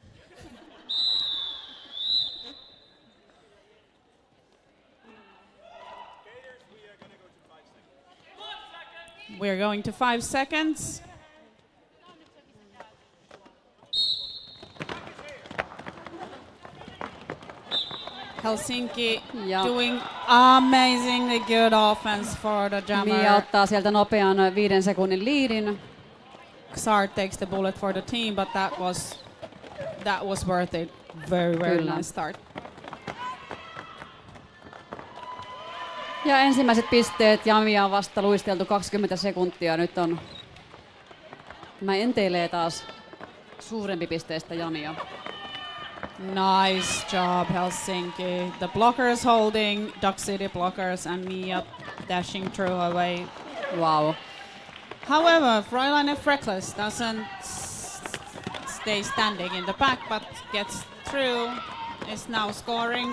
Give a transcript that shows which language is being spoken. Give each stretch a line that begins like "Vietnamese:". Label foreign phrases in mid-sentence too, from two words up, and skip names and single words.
English: We're going to 5 seconds. Helsinki doing amazingly good offense for the jammer.
Finnish: Mia ottaa sieltä nopean 5 sekunnin liidin.
English: Xard takes the bullet for the team, but that was worth it. Very nice start.
Finnish: Ja ensimmäiset pisteet jamia on vasta luisteltu 20 sekuntia. Nyt on tämä enteilee taas suurempi pisteistä jamia.
English: Nice job, Helsinki. The blockers holding, Duck City blockers, and Mia dashing through away. Wow. However, Fräulein Freckles doesn't stay standing in the back, but gets through, is now scoring.